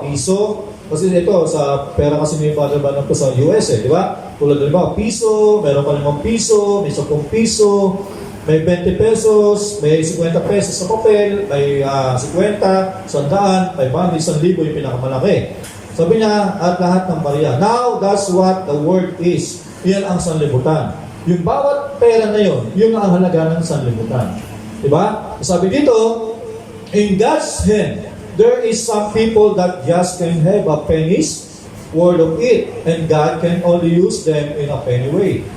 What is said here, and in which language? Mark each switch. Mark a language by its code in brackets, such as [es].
[tl] Piso, kasi ito, sa pera kasi may Father Branham sa US, di ba? Tulad din ba, piso, meron pa 5 piso, may 10 piso, may 20 pesos, may 50 pesos sa papel, may 50, 100, 500, 1,000 yung pinakamalaki. Sabi niya, at lahat ng barya. [en] Now, that's what the word is. [tl] Yan ang sanlibutan. Yung bawat pera na yun ang halaga ng sanlibutan. Diba? Sabi dito, [en] in God's hand, there is some people that just can have a penny's worth of it, and God can only use them in a penny way.